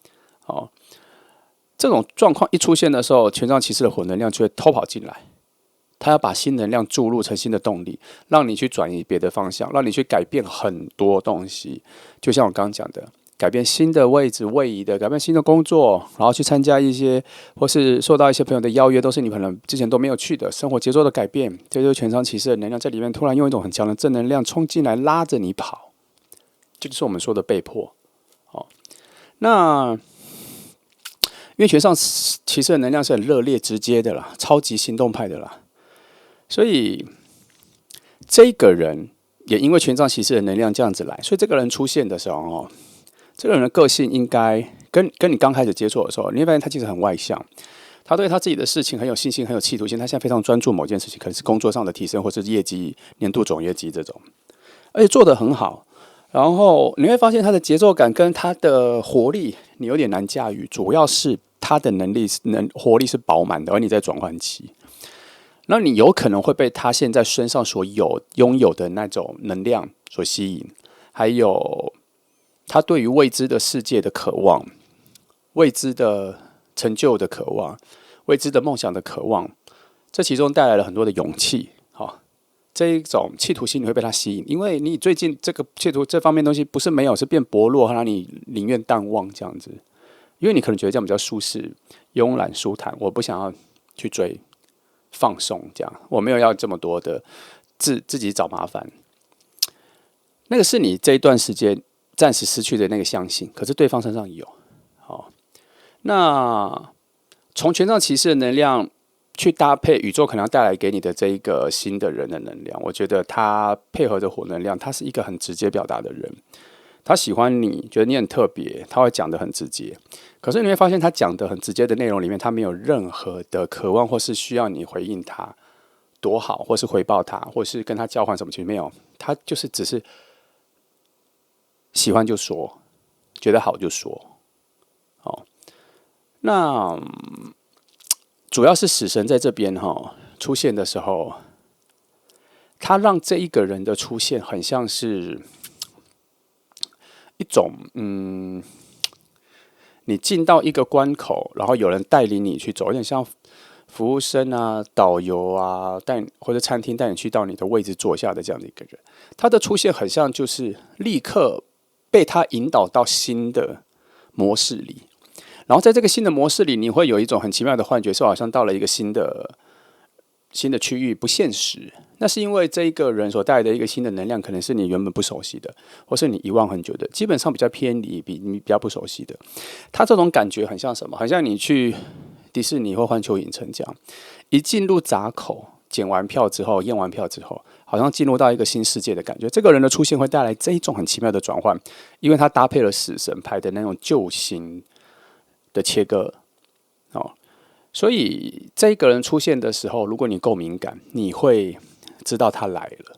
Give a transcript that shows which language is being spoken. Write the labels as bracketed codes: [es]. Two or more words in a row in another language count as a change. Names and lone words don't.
[zh] 這種狀況一出現的時候，權杖騎士的火能量就會偷跑進來，他要把新能量注入成新的動力，讓你去轉移別的方向，讓你去改變很多東西。就像我剛剛講的。改變新的位置位移的，改變新的工作，然後去參加一些，或是受到一些朋友的邀約，都是你可能之前都沒有去的生活節奏的改变。這就是權杖騎士的能量在裡面，突然用一種很強的正能量衝進來，拉着你跑，這就是我們說的被迫。那因為權杖騎士的能量是很熱烈、直接的啦，超級行動派的啦，所以這個人也因為權杖騎士的能量這樣子來，所以這個人出現的時候這個人的個性應該跟你剛開始接觸的時候，你會發現他其實很外向，他對他自己的事情很有信心，很有企圖心。他現在非常專注某件事情，可能是工作上的提升，或是業績、年度總業績這種，而且做得很好。然後你會發現他的節奏感跟他的活力，你有點難駕馭。主要是他的活力是飽滿的，而你在轉換期，那你有可能會被他現在身上所擁有的那種能量所吸引，還有。他對於未知的世界的渴望，未知的成就的渴望，未知的夢想的渴望，這其中帶來了很多的勇氣。這一種企圖心你會被他吸引，因為你最近這個企圖這方面的東西不是沒有，是變薄弱，讓你寧願淡忘這樣子。因為你可能覺得這樣比較舒適、慵懶、舒坦，我不想要去追放鬆這樣，我沒有要這麼多的自己找麻煩。那個是你這一段時間暫時失去的那個相信，可是對方身上有。那從權杖騎士的能量去搭配宇宙可能要帶來給你的這一個新的人的能量，我覺得他配合着火能量，他是一個很直接表達的人。他喜歡你，覺得你很特別，他會講得很直接。可是你會發現，他講的很直接的內容裡面，他沒有任何的渴望，或是需要你回應他多好，或是回報他，或是跟他交換什麼，其實沒有。他就是只是。喜歡就說，覺得好就說，那主要是死神在這邊出現的時候，他讓這一個人的出現很像是一種你進到一個關口，然後有人帶領你去走，有點像服務生啊、導遊啊，或者餐廳帶你去到你的位置坐下的這樣的一個人，他的出現很像就是立刻。被他引導到新的模式裡，然後在這個新的模式裡，你會有一種很奇妙的幻覺，說好像到了一個新的區域，不現實。那是因為這一個人所帶來的一個新的能量，可能是你原本不熟悉的，或是你遺忘很久的，基本上比較偏離，你比較不熟悉的。他這種感覺很像什麼？很像你去迪士尼或環球影城這樣，一進入閘口， 檢完票之後，驗完票之後，好像進入到一個新世界的感覺。這個人的出現會帶來這一種很奇妙的轉換，因為他搭配了死神牌的那種舊型的切割，所以這個人出現的時候，如果你夠敏感，你會知道他來了。